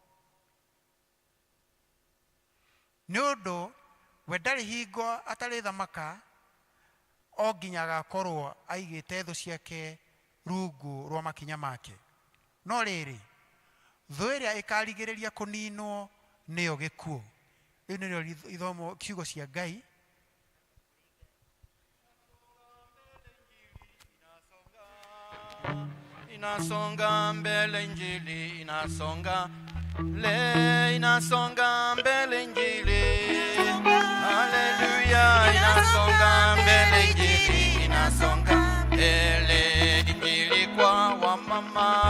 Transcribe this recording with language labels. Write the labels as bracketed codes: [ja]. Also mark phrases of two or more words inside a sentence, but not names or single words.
[ki] Nĩ ũndũ we ndarĩ hingo atarĩ thamaka, o nginya agakorwo aigĩte thũ ciake rungu rwa makinya make. No rĩrĩ, thũ ĩrĩa ĩkarigĩrĩria kũninwo nĩyo gĩkuũ. Rĩu nĩrĩo ithomo kiugo cia Ngai. [sw] Inasonga mbele Injili, inasonga mbele Injili. Haleluya, inasonga mbele Injili, inasonga mbele Injili kwa wamama.